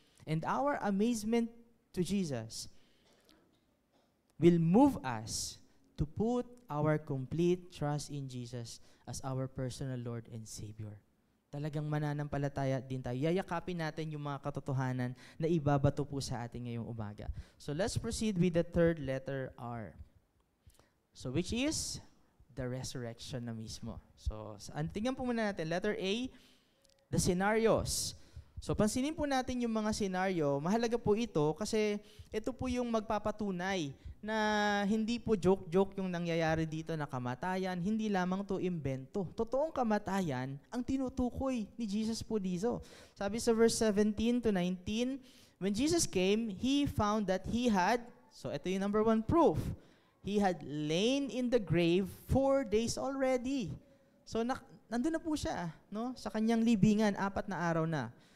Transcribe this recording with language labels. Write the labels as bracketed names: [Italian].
[English] And our amazement to Jesus will move us to put our complete trust in Jesus as our personal Lord and Savior. [Filipino] Talagang mananampalataya din tayo. Yayakapin natin yung mga katotohanan na ibabato po sa atin ngayong umaga. [English] So let's proceed with the third letter, R. So which is the resurrection [Filipino] na mismo. So tingnan po muna natin. [English] Letter A, the scenarios. [Filipino] So pansinin po natin yung mga senaryo. Mahalaga po ito kasi ito po yung magpapatunay na hindi po joke-joke yung nangyayari dito na kamatayan, hindi lamang to imbento. Totoong kamatayan ang tinutukoy ni Jesus po dito. [English] Sabi sa verse 17 to 19, when Jesus came, He found that He had, [Filipino] so ito yung number one proof, [English] He had lain in the grave 4 days already. [Filipino] So nandun na po siya, no? Sa kanyang libingan, 4 na araw na.